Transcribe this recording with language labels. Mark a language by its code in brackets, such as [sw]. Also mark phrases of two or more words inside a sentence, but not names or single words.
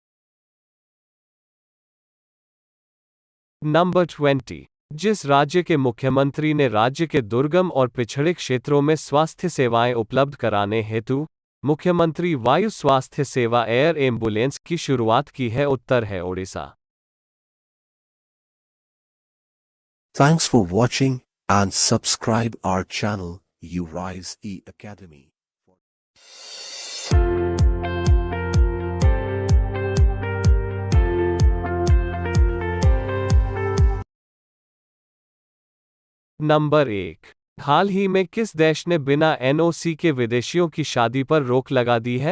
[hi] नंबर 20। जिस राज्य के मुख्यमंत्री ने राज्य के दुर्गम और पिछड़े क्षेत्रों में स्वास्थ्य सेवाएं उपलब्ध कराने हेतु मुख्यमंत्री वायु स्वास्थ्य सेवा [en] air ambulance [hi] की शुरुआत की है, उत्तर है ओडिशा। [en] Thanks for watching and subscribe our channel, Urise E Academy. [hi] नंबर 1। हाल ही में किस देश ने बिना एनओसी के विदेशियों की शादी पर रोक लगा दी है?